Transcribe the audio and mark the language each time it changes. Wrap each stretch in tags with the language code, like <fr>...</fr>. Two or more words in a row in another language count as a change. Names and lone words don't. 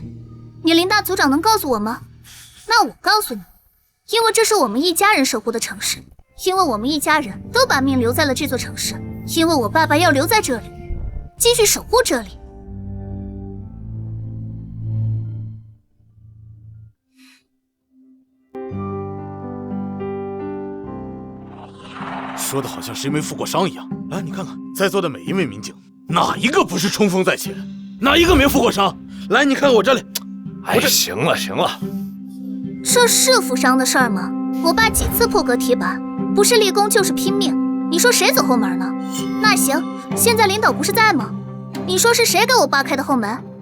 <zh>你林大組長能告訴我嗎？那我告訴你，因為這是我們一家人守護的城市，因為我們一家人都把命留在了這座城市，因為我爸爸要留在這裡，繼續守護這裡。说的好像谁沒負過傷一樣。來，你看看在座的每一位民警，哪一個不是衝鋒在前？哪一個沒負過傷？來，你看我這裡。哎，行了行了，這是負傷的事兒嗎？我爸幾次破格提拔，不是立功就是拼命。你說誰走後門呢？那行，現在領導不是在嗎？你說是誰給我爸開的後門？</zh>